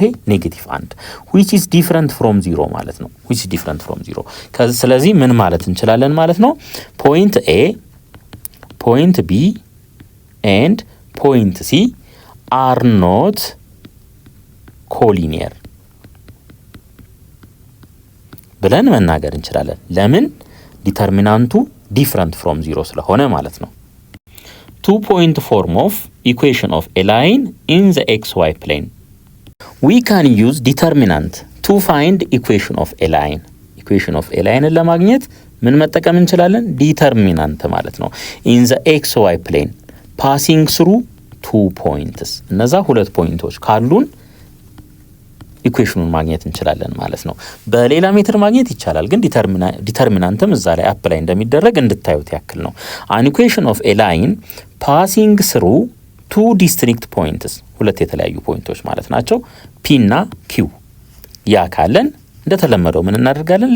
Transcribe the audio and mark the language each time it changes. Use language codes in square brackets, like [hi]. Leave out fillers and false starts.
[am] ይሄ ኔጌቲቭ 1 [en] which is different from 0 [am] ማለት ነው። which is different from 0 ስለዚህ ምን ማለት እንችላለን ማለት ነው? ፖይንት A ፖይንት B and ፖይንት C [en] are not collinear [am] ብለን መናገር እንችላለን። ለምን? ዲተርሚናንቱ [en] different from 0 [am] ስለሆነ ማለት ነው። [en] 2-point form of equation of a line in the XY plane. We can use determinant to find equation of a line. Equation of a line [am] ለማግኘት ምን መጠቀም እንችላለን? ዲተርሚናንት ማለት ነው። [en] in the XY plane passing through 2 points [am] እነዛ 2 ፖይንቶች ካሉን ኢኩዌሽኑን ማግኘት እንችላለን ማለት ነው። በሌላ ሜትር ማግኘት ይቻላል፣ ግን ዲተርሚናንትም እዛ ላይ አፕላይ እንደሚደረግ እንድታዩት ያክል ነው። [en] an equation of a line passing through 2 distinct points [am] ሁለት የተለያዩ ፖይንቶች ማለት ናቸው P እና Q ያ ካለን እንደተለመደው ምን እናደርጋለን?